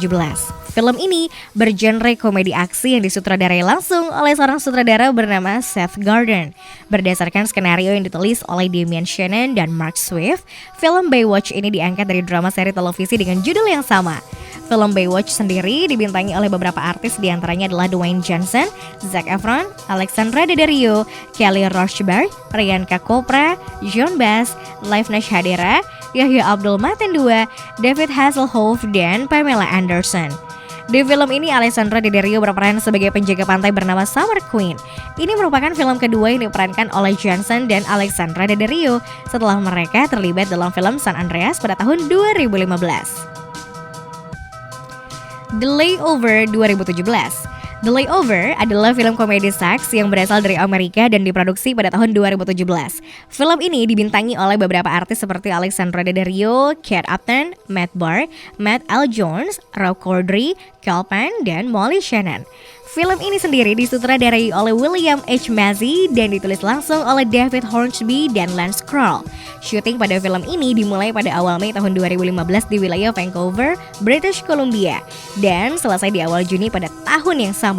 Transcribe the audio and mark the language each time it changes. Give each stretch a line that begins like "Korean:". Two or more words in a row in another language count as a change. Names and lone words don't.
Indonesian: Film ini bergenre komedi aksi yang disutradarai langsung oleh seorang sutradara bernama Seth Gordon. Berdasarkan skenario yang ditulis oleh Damien Shannon dan Mark Swift, film Baywatch ini diangkat dari drama seri televisi dengan judul yang sama. Film Baywatch sendiri dibintangi oleh beberapa artis, diantaranya adalah Dwayne Johnson, Zac Efron, Alexandra Daddario, Kelly Rochberg, Priyanka Chopra, Jon Bass, Livna Shadera, Yahya Abdul Mateen II, David Hasselhoff, dan Pamela Anderson. Di film ini, Alexandra Daddario berperan sebagai penjaga pantai bernama Summer Queen. Ini merupakan film kedua yang diperankan oleh Johnson dan Alexandra Daddario setelah mereka terlibat dalam film San Andreas pada tahun 2015. The Layover 2017. The Layover adalah film komedi seks yang berasal dari Amerika dan diproduksi pada tahun 2017. Film ini dibintangi oleh beberapa artis seperti Alexandra Daddario, Kate Upton, Matt Barr, Matt L. Jones, Rob Corddry, Kal Penn, dan Molly Shannon. Film ini sendiri disutradarai oleh William H. Macy dan ditulis langsung oleh David Hornsby dan Lance Kroll. Syuting pada film ini dimulai pada awal Mei tahun 2015 di wilayah Vancouver, British Columbia, dan selesai di awal Juni pada tahun yang sama.